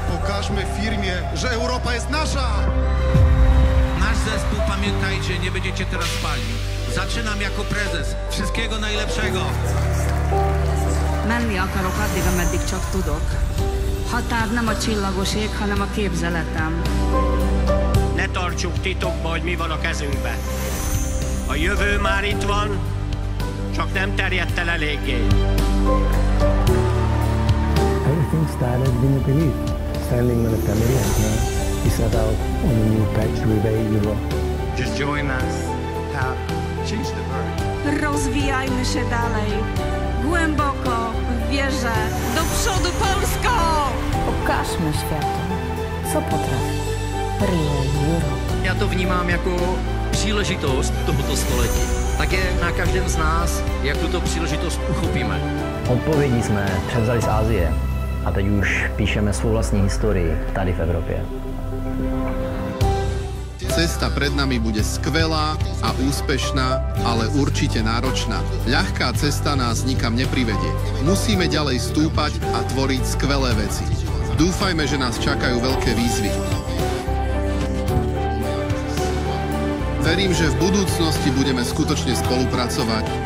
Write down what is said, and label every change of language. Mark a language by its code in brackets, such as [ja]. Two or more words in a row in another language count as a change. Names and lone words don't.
[pl] Pokażmy firmie, że Europa jest nasza! Nasz zespół, pamiętajcie, nie będziecie teraz spali. Zaczynam jako prezes. Wszystkiego najlepszego! [hu] Menni akarok addig, ameddig csak tudok. Határ nem a csillagoség, hanem a képzeletem. Ne tartsuk titokba, hogy mi van a kezünkben. A jövő már itt van, csak nem terjedt el eléggé. [en] Everything started in a belief. Standing on a family and now we set out on a new patch Freeway Europe. Just join us. Change the world. [pl] Rozwijajmy się dalej. Głęboko w wierze. Do przodu, Polsko! Pokażmy światu, co potrafi Freeway Europe. [cs] Já to vnímám jako příležitost tohoto století. Tak je na každém z nás, jak tuto příležitost uchopíme. Odpovědi jsme převzali z Asie a teď už píšeme svou vlastní historii tady v Evropě. [sk] Cesta pred nami bude skvelá a úspešná, ale určite náročná. Ľahká cesta nás nikam neprivedie. Musíme ďalej stúpať a tvoriť skvelé veci. Dúfajme, že nás čakajú veľké výzvy. Verím, že v budúcnosti budeme skutočne spolupracovať.